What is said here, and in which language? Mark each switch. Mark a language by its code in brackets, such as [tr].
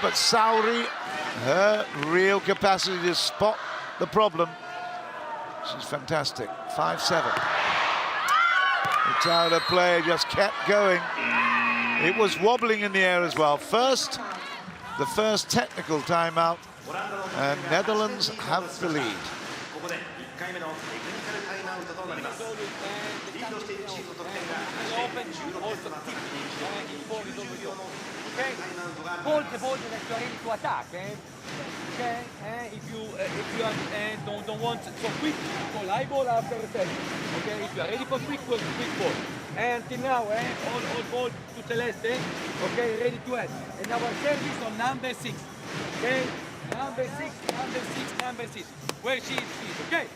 [en] But Saori, her real capacity to spot the problem, she's fantastic. 5-7. It's out of play, just kept going. It was wobbling in the air as well. First, the first technical timeout, and Netherlands have the lead. [ja] ここで1回目のテクニカルタイムアウトとなります。リードしているチームの得点が16点となった時に90秒のタイムアウトが [en] Volte that you are ready to attack, okay? If you don't want so quick, call high ball after a second. Okay, if you are ready for quick ball, quick ball. And until now, all ball to Celeste, okay, ready to head. And our service on number 6, okay? Number 6, where she is, okay?